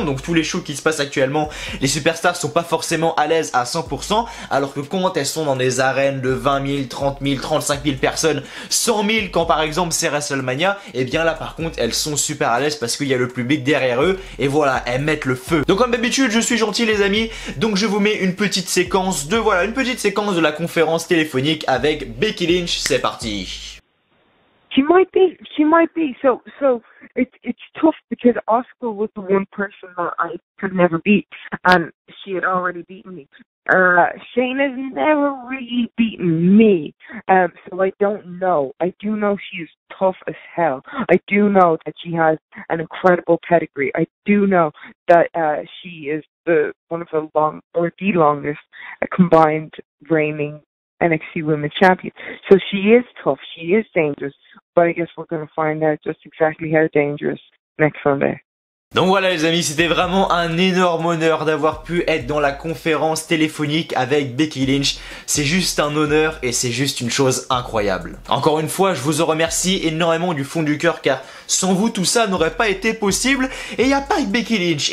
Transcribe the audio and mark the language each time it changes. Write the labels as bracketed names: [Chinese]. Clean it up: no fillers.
[French] Donc tous les shows qui se passent actuellement, les superstars sont pas forcément à l'aise à 100%, alors que quand elles sont dans des arènes de 20 000, 30 000, 35 000 personnes, 100 000 quand par exemple c'est WrestleMania, là par contre elles sont super à l'aise parce qu'il y a le public derrière eux, et voilà, elles mettent le feu. Donc comme d'habitude, je suis gentil les amis, donc je vous mets une petite séquence de la conférence téléphonique avec Becky Lynch. C'est parti. [English] She might be. So it's tough because Asuka was the one person that I could never beat, and she had already beaten me. Shayna's never really beaten me, so I don't know. I do know she's tough as hell. I do know that she has an incredible pedigree. I do know that she is the longest combined reigning NXT Women's Champion. So she is tough, she is dangerous, but I guess we're going to find out just exactly how dangerous next Sunday. [French] Donc voilà les amis, c'était vraiment un énorme honneur d'avoir pu être dans la conférence téléphonique avec Becky Lynch. C'est juste un honneur et c'est juste une chose incroyable. Encore une fois, je vous en remercie énormément du fond du cœur, car Sans vous, tout ça n'aurait pas été possible. Et il n'y a pas que Becky Lynch.